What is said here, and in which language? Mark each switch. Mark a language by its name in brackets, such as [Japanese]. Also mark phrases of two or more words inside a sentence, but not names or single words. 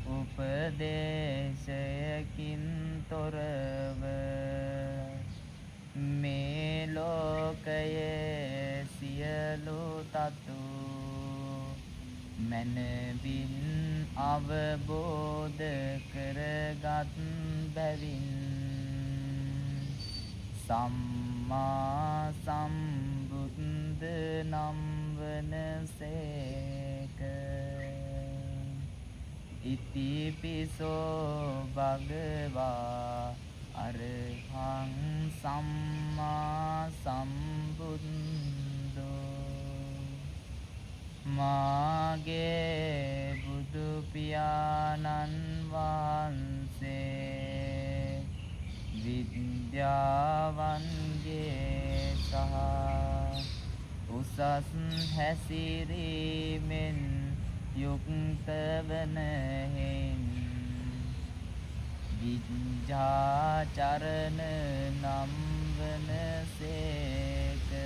[Sinhala] උපදේශයකින් තොරව මේ ලෝකයේ සියලු තතු මනවින් අවබෝධ කරගත් බැවින් සම්මා සම්බුද්ධ නම් වනසේක. [Pali] ඉතිපිසෝ භගවා අරහං සම්මා සම්බුද්ධෝ. [Sinhala] මාගේ බුදු පියාණන් වහන්සේ විද්‍යාවන්ගේ සහ උසස් හැසිරීමෙන් යුක්ත වන හේන් විද්‍යාචරණ නම් වනසේක.